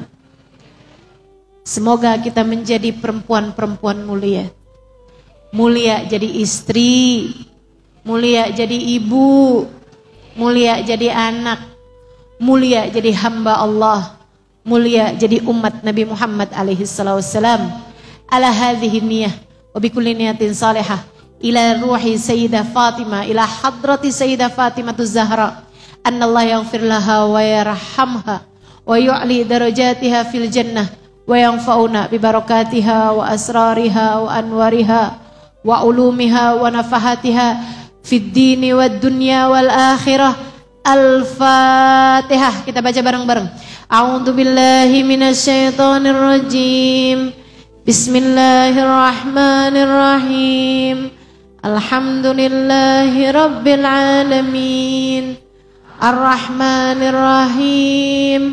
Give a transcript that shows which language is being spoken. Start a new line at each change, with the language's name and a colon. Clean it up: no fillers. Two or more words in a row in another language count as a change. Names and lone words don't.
Indonesian: Semoga kita menjadi perempuan-perempuan mulia. Mulia jadi istri, mulia jadi ibu, mulia jadi anak, mulia jadi hamba Allah, mulia jadi umat Nabi Muhammad
Arabic: عليه السلام. على هذه النية وبكل نية صالحة إلى روح السيدة فاطمة، إلى حضرة السيدة فاطمة الزهراء، أن الله يغفر لها ويرحمها ويعلي درجاتها في الجنة وينفعنا ببركاتها وأسرارها وأنوارها وعلومها ونفحاتها في الدين والدنيا والآخرة. Al-Fatihah.
Indonesian: Kita baca bareng-bareng.
Arabic: أعوذ بالله من الشيطان الرجيم. Bismillahirrahmanirrahim. الحمد لله رب العالمين. الرحمن الرحيم.